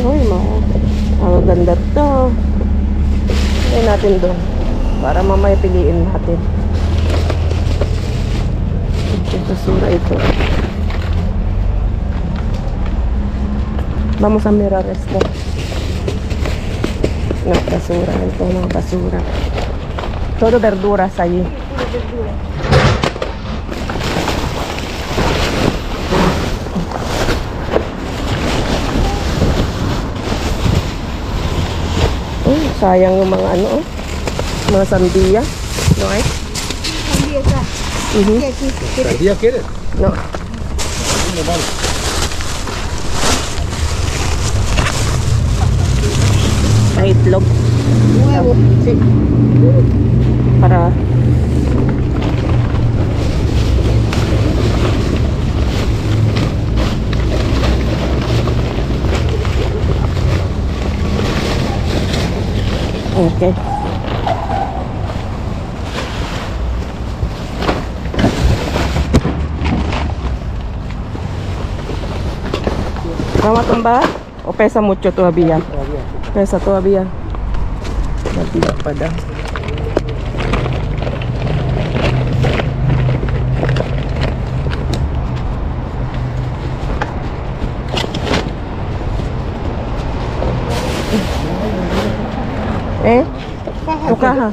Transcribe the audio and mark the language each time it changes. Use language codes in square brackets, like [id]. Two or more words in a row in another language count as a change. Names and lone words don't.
[tl] Uy, mga ganda to. Ay natin doon. Para mamaya piliin natin. Basura ito. [es] Vamos a mirar esto. No, [tl] basura. Ito mga basura. [es] Todo verduras allí. [tl] Sayang yung mga mga sandia. [es] No, eh? Empieza. ¿Sandía quieres? No. No, vale. [tl] Ay, itlog. [es] Nuevo. Sí. Para okay. ¿Vamos a tumbar? ¿O pesa mucho todavía? Pesa todavía. [tl] Matigas pa daw. [es] Tu caja.